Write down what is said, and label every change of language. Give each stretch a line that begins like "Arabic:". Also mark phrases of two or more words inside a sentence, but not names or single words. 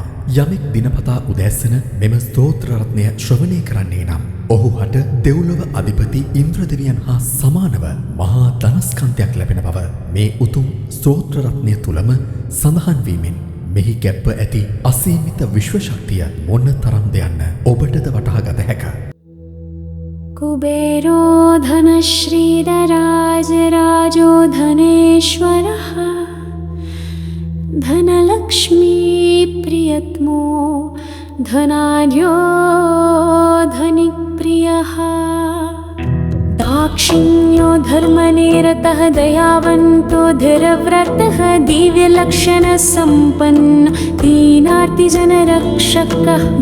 Sinhala: යමෙක් දිනපතා උදෑසන මෙම ස්තෝත්‍ර රත්නය ශ්‍රවණය කරන්නේ නම් ඔහු හට දෙව්ලොව අධිපති ඉන්ද්‍ර දෙවියන් හා සමානව මහා ධනස්කන්ධයක් ලැබෙන බව මේ උතුම් ස්තෝත්‍ර රත්නය තුලම සඳහන් වීමෙන් මෙහි ගැප්ප ඇති අසීමිත විශ්ව ශක්තිය මොන තරම්ද යන්න ඔබටද වටහා ගත හැක.
Sanskrit: कुबेरो धनश्रीधराजराजो धनेश्वरः धनलक्ष्मीप्रियतमो धनाढ्यो धनिकप्रियः दाक्षिण्यो धर्मनिरतः दयावन्तो धीरव्रतः दिव्यलक्षणसम्पन्न दीनार्तिजनरक्षकः